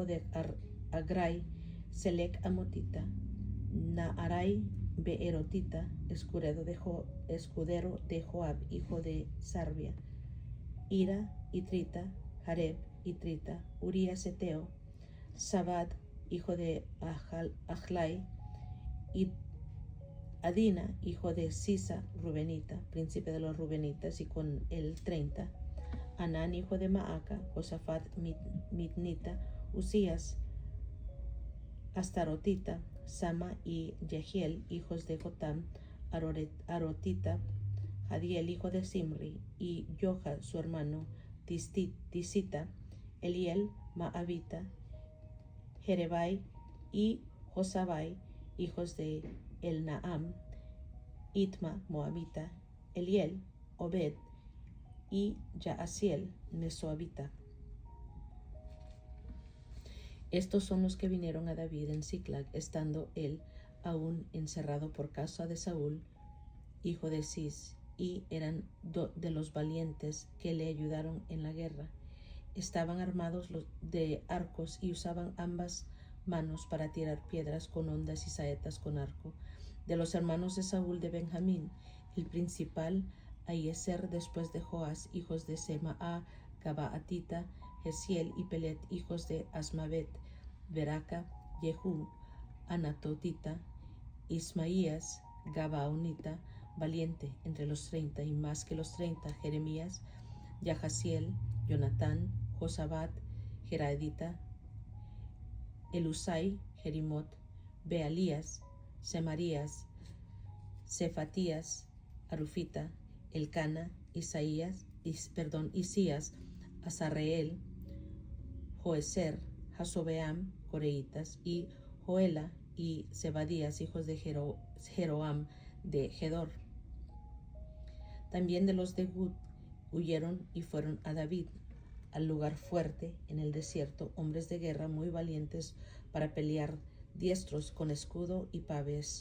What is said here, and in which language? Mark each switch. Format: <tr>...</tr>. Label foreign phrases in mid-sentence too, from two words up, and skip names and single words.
<es>de Agrai, Selec Amotita, Naarai Beerotita, escudero de Joab, hijo de Sarbia, Ira, Itrita, Jareb, Itrita, Urías Eteo, Sabad, hijo de Ajlai, y Adina, hijo de Sisa, Rubenita, príncipe de los Rubenitas, y con él 30, Anán, hijo de Maaca, Josafat, Mitnita, Usías, Astarotita, Sama y Jehiel, hijos de Jotam, Arotita, Jadiel, hijo de Simri, y Joha, su hermano, Tisita, Eliel, Maavita, Jerebai y Josabai, hijos de Elnaam, Itma, Moabita, Eliel, Obed y Yaasiel, Mesoabita. Estos son los que vinieron a David en Siclag, estando él aún encerrado por causa de Saúl, hijo de Cis, y eran de los valientes que le ayudaron en la guerra. Estaban armados de arcos y usaban ambas manos para tirar piedras con hondas y saetas con arco. De los hermanos de Saúl de Benjamín, el principal, Ahiezer, después de Joás, hijos de Semaá, Gabaatita, Jesiel y Pelet, hijos de Asmavet, Beraca, Jehú, Anatotita, Ismaías, Gabaonita, valiente entre los 30 y más que los 30, Jeremías, Yahasiel, Jonatán, Josabat, Geradita, Elusai, Jerimot, Bealías, Semarías, Cefatías, Arufita, Elcana, Isías, Azarreel, Joezer, Jasobeam, coreitas, y Joela y Zebadías, hijos de Jeroam de Gedor. También de los de Gud huyeron y fueron a David, al lugar fuerte en el desierto, hombres de guerra muy valientes para pelear, diestros con escudo y paves.</es>